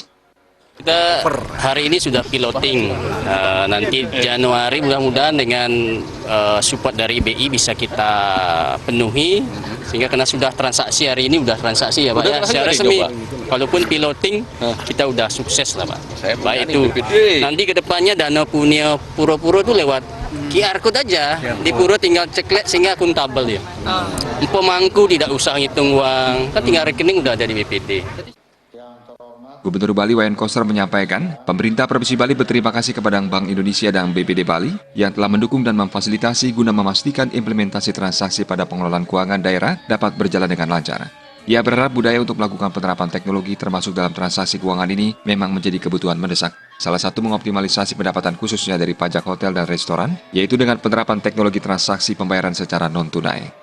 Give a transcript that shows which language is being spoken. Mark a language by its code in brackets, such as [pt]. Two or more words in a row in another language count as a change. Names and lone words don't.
[id] Kita hari ini sudah piloting, nanti Januari mudah-mudahan dengan support dari BI bisa kita penuhi, sehingga karena sudah transaksi hari ini, udah transaksi ya Pak ya, secara resmi. Walaupun piloting kita udah sukses lah Pak. Baik itu, nanti kedepannya dana punya pura-pura itu lewat QR Code aja, di pura tinggal ceklet sehingga akuntabel ya. Pemangku tidak usah ngitung uang, kan tinggal rekening udah ada di BPD. Gubernur Bali Wayan Koster menyampaikan, pemerintah Provinsi Bali berterima kasih kepada Bank Indonesia dan BPD Bali yang telah mendukung dan memfasilitasi guna memastikan implementasi transaksi pada pengelolaan keuangan daerah dapat berjalan dengan lancar. Ia berharap budaya untuk melakukan penerapan teknologi termasuk dalam transaksi keuangan ini memang menjadi kebutuhan mendesak. Salah satu mengoptimalisasi pendapatan khususnya dari pajak hotel dan restoran, yaitu dengan penerapan teknologi transaksi pembayaran secara non-tunai.